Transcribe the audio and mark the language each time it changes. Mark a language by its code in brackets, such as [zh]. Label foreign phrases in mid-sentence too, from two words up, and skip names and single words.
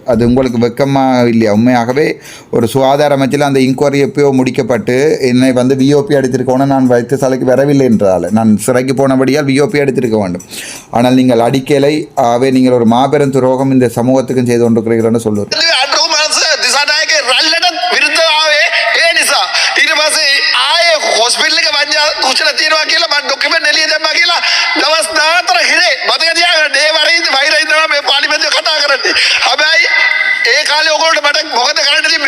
[ta] அது உங்களுக்கு வெக்கமாக இல்லையா? உண்மையாகவே ஒரு சுகாதார அமைச்சில் அந்த இன்கொயரி எப்பயோ முடிக்கப்பட்டு என்னை விஓபி எடுத்திருக்கணும். நான் வைத்தியசாலைக்கு வரவில்லை என்றால் நான் சிறைக்கு போனபடியால் விஓபி எடுத்திருக்க வேண்டும். ஆனால் நீங்கள் அடிக்கலை. ஆகவே நீங்கள் ஒரு மாபெரும் துரோகம் இந்த சமூகத்துக்கும் செய்து கொண்டிருக்கிறீர்கள் சொல்லுவது. [si] හොස්පිටල් එක වංජා කුසල තියනවා කියලා මම ડોකියුමන්ට් එළිය දැම්මා කියලා දවස් 14 හිරේ මතක තියාගන්න ඒ වෛරයි තමයි මේ පාර්ලිමේන්තුවේ කතා කරන්නේ. හැබැයි ඒ කාලේ ඔයගොල්ලෝ මට මොකද කරන්න තිබ්බේ?